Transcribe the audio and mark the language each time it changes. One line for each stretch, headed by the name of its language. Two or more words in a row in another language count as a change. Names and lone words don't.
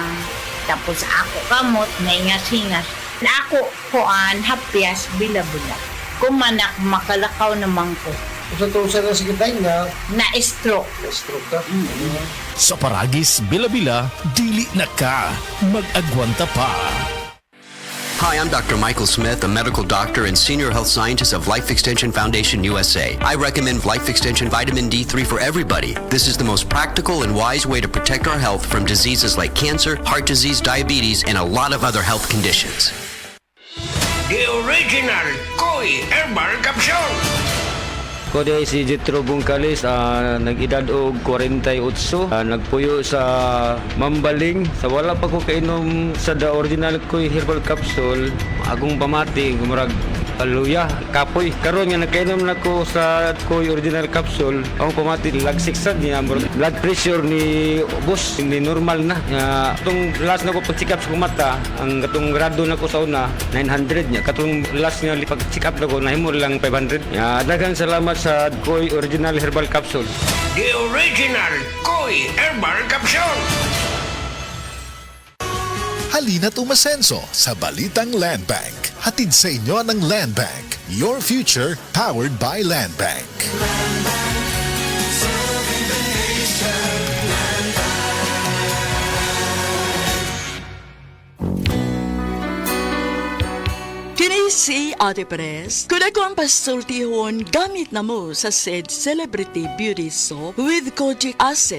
Cebuano: Tapos ako kamot, naingas-hingas. Na ako kuan, hapyas, Bila-Bila. Kumanak, makalakaw naman ko. Sa na sige tayo nga na-stroke. Na-stroke ka? Sa Paragis Bila-Bila, dili na ka mag-agwanta pa.
English: Hi, I'm Dr. Michael Smith, a medical doctor and senior health scientist of Life Extension Foundation USA. I recommend Life Extension Vitamin D3 for everybody. This is the most practical and wise way to protect our health from diseases like cancer, heart disease, diabetes, and a lot of other health conditions. The original Koi Herbal Capsule.
Cebuano: Ko di si Jethro Bungkalis, nag-edad og 48, nagpuyo sa Mambaling. Sa wala pa ko kainom sa the original Koi Herbal Capsule, agong pamati, gumurag luya, kapoy. Karon nga nakainom na ko sa Koi Original Capsule, ang pamati lagsiksan niya,
English: blood pressure
Cebuano: ni boss, ni normal na. Itong last na ko pag-check up sa mata, ang katong grado na ko sa una, 900 niya. Katong last nga pag-check up na ko, nahimo lang 500. Daghang salamat sa Koi Original Herbal Capsule.
English: The original Koi Herbal Capsule.
Filipino: Halina't umasenso sa Balitang Land Bank. Hatid sa inyo ng Land Bank.
English: Your future powered by Land Bank.
Cebuano: Kini si Ate Perez. Kung ako ang pasultihon, gamit na mo sa said Celebrity Beauty Soap with Kojic Acid.